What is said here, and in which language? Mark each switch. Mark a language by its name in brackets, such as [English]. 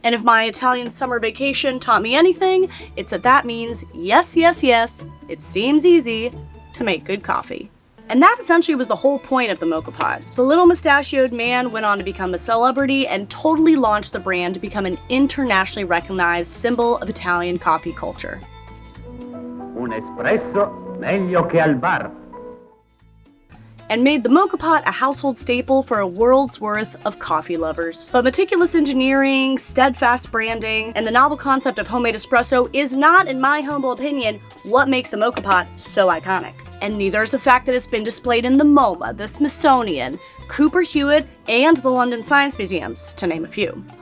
[English] And if my Italian summer vacation taught me anything, it's that means yes, yes, yes, it seems easy to make good coffee. And that essentially was the whole point of the Moka Pot. The little mustachioed man went on to become a celebrity and totally launched the brand to become an internationally recognized symbol of Italian coffee culture. [Italian] Un espresso meglio che al bar. [English] And made the Moka Pot a household staple for a world's worth of coffee lovers. But meticulous engineering, steadfast branding, and the novel concept of homemade espresso is not, in my humble opinion, what makes the Moka Pot so iconic. And neither is the fact that it's been displayed in the MoMA, the Smithsonian, Cooper Hewitt, and the London Science Museums, to name a few.